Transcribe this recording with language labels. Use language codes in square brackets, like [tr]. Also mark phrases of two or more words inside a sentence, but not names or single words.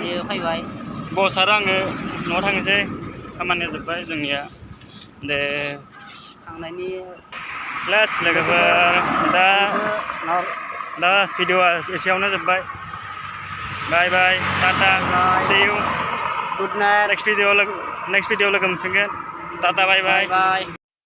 [brx] फैबाय बस आरो आङो न'आव थांनोसै खामानिया जोब्बाय जोंनिया दे थांनायनि लेट्स लोगोफोर दा भिडिअआ एसेयावनो जोब्बाय [en] bye bye tata see you good night next video [brx] लोगो मोनफिनगोन [en] tata bye bye